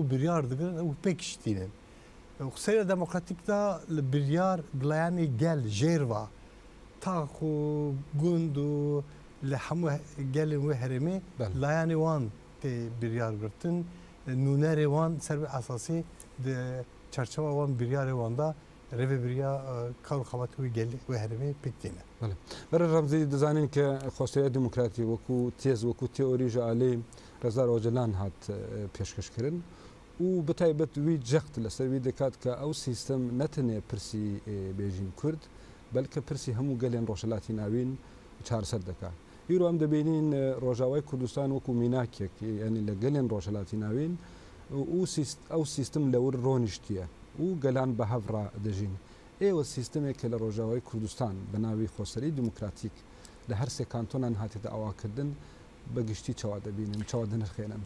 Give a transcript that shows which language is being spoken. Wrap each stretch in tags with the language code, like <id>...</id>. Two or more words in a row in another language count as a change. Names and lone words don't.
<ku>biryar dikirin ew pêk iştînin xuseriya demokratîk da li biryar dilayanê gel jêrva tax û gund û li hemû gelên wê herêmê layanê wan tê biryar girtin nûnerê wan ser vê esasî di çerçeva wan biryarê wan da rêvebiriya kar û xebatê wê gelê wê herêmê pêk tîne</ku> <ckb>بەرە ڕەمزی دەزانین کە خۆسەریە دیموکراتی وەکو تێز وەکو تێۆری ژە ئالێ ڕێزار ئۆجەلان هات پێشکەشکردن و بەتایبەت وی جەخت لەسەروی دەکات کە ئەو سیستەم نەتەنێ پرسی بێژین کورد بەلکە پرسی هەموو گەلێن ڕۆژهەڵاتی ناوین چارەسەر دەکات هیرۆ ئەم دەبینین ڕۆژاوای کوردستان وەکو میناکێک ینی لە گەلێن ڕۆژهەڵاتی ناوین ئەو سیستم لەور ڕۆنیشتیە و گەلان بە هەڤڕا دەژین ئێوە سیستمێکە لە ڕۆژاوای کوردستان بە ناوی خۆسەری دیموکراتیک لە هەر سێ کانتۆنان هاتێتە ئاواکردن بەگشتی چاوا دەبینن چاوا دەنرخێنن</ckb>